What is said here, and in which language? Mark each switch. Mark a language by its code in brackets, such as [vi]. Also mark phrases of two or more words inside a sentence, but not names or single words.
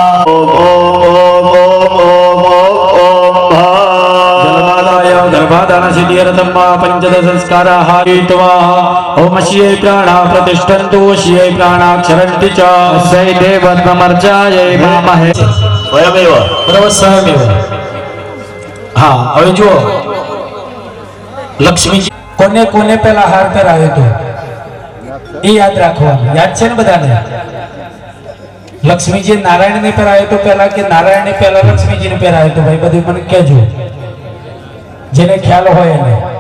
[sa] गर्भाधानसिद्ध्यर्थम्मा पञ्चदश संस्काराः ओम श्रियै प्राणाः प्रतिष्ठन्तु श्रियै प्राणाक्षरन्ति च अस्यै देवत्वमर्चायै भामहे [hi] स्वयमेव बराबर स्वयमेव हाँ [gu] હવે જુઓ લક્ષ્મીજી કોને કોને પહેલા હાર પહેરાવ્યો તો એ યાદ રાખવાનું યાદ છે ને બધાને લક્ષ્મીજી નારાયણને પહેરાવ્યો તો પહેલા કે નારાયણને પહેલા લક્ષ્મીજીને પહેરાવ્યો તો ભાઈ બધું મને કહેજો જેને ખ્યાલ હોય એને